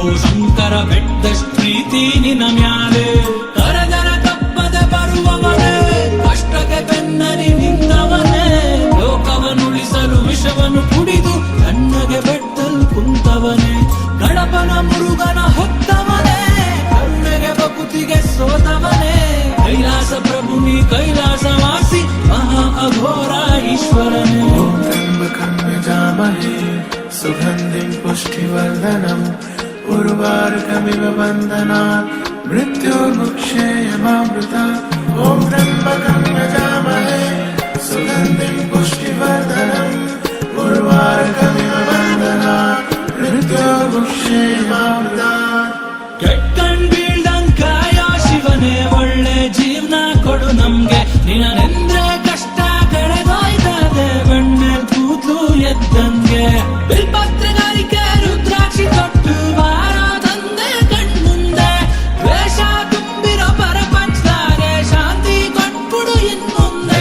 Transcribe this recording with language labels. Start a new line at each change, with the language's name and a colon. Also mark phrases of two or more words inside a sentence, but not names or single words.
Kannada: ಶಂಕರ ಬೆಟ್ಟದಷ್ಟು ಪ್ರೀತಿ ನಿನ್ನ ಮ್ಯಾಲೆ ಕರದರ ತಪ್ಪದ ಬರುವವನೇ ಕಷ್ಟಕ್ಕೆ ಬೆನ್ನನಿ ನಿಂತವನೇ ಲೋಕವನ್ನುಳಿಸಲು ವಿಷವನ್ನು ಕುಡಿದು ಕಣ್ಣಗೆ ಬೆಟ್ಟಲ್ ಕುಂತವನೇ ಗಣಪನ ಮುರುಗನ ಹೊತ್ತವನೇ ಕರುಣೆಗೆ ಬಕುತಿಗೆ ಸೋತವನೇ ಕೈಲಾಸ ಪ್ರಭು ನೀ ಕೈಲಾಸವಾಸಿ ಮಹಾ ಅಘೋರ ಈಶ್ವರನೇ.
Sanskrit: ओम त्र्यंबकं यजामहे सुगन्धिं पुष्टिवर्धनम् उर्वारुकमिव बन्धनात् मृत्युर्मुक्षेयमामृतात्. ओम त्र्यंबकं यजामहे सुगन्धिं पुष्टिवर्धनम् उर्वारुकमिव बन्धनात् मृत्युर्मुक्षेयमामृतात्.
Kannada: ಕೆಟ್ಟಣ್ ಬೀಳ್ದಂಕಾಯ ಶಿವನೇ ಒಳ್ಳೆ ಜೀವನ ಕೊಡು ನಮ್ಗೆ ನಿನ್ನೆಂದ್ರೆ ಕಷ್ಟ ಕಳೆದೋಯ್ತದೆ ಬೆಣ್ಣೆ ಕೂತ್ಲು ಎದ್ದಂಗೆ ಬಿಲ್ಪತ್ರಗಾರಿಕೆ ರುದ್ರಾಕ್ಷಿ ತೊಟ್ಟು ಬಾರ ತಂದೆ ಕಣ್ಮುಂದೆ ದ್ವೇಷ ತುಂಬಿರೋ ಪರಪಂಚದಾಗೆ ಶಾಂತಿ ಕೊಟ್ಬಿಡು ಇನ್ಮುಂದೆ.